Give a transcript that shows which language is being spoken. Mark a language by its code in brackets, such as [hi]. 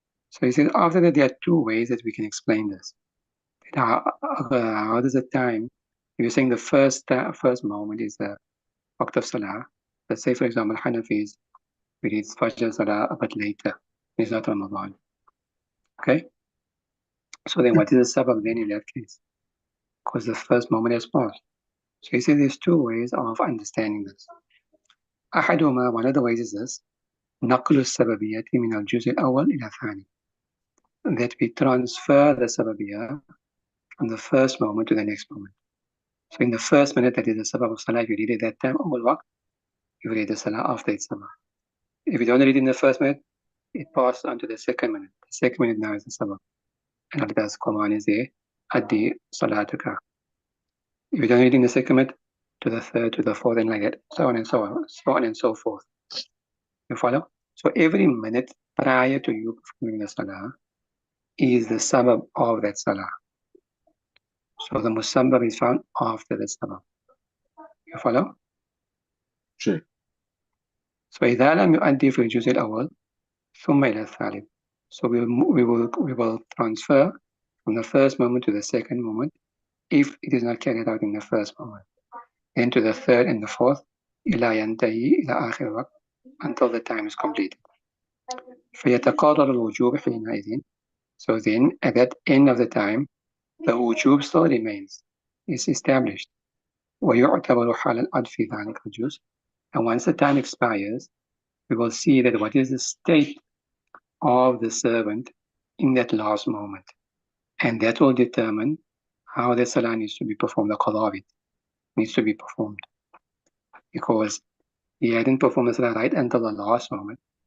[en] So he says after that there are two ways that we can explain this. How does the time, if you're saying the first moment is the waqt of salah, let's say for example Hanafis, we read Fajr salah a bit later, it's not Ramadan. Okay? So then what is the sabab then in that case? Because the first moment has passed. So he says there's two ways of understanding this. [ar] أحدهما, [en] one of the ways is this: [ar] نقل السببية من الجزء الأول إلى الثاني. [en] That we transfer the sababiyah from the first moment to the next moment. So in the first minute, that is the sabab of salah, if you read it that time, awal waqt, you read the salah after its sabab. If you don't read it in the first minute, it passes on to the second minute. The second minute now is the sabab. And after that, Quran is there, addi salatuka. If you don't read it in the second minute, to the third, to the fourth, and like that, so on and so on, so on and so forth. You follow? So every minute prior to you performing the salah is the sabab of that salah. So the musabbab is found after the sabab. You follow? जी [ar] So إذا لم يؤدي في الجزء الأول ثم إلى الثالث. [en] So we will transfer from the first moment to the second moment if it is not carried out in the first moment. Then to the third and the fourth [ar] إلى ينتهي إلى آخر الوقت [en] until the time is completed. [ar] فيتقرر الوجوب حينئذ. [en] So then at that end of the time the wujub still remains. It's established. [ar] ويعتبر حال العد في ذلك الجزء. [en] And once the time expires, we will see that what is the state of the servant in that last moment. And that will determine how the salah needs to be performed, the qada of it needs to be performed. Because he hadn't performed the salah right until the last moment.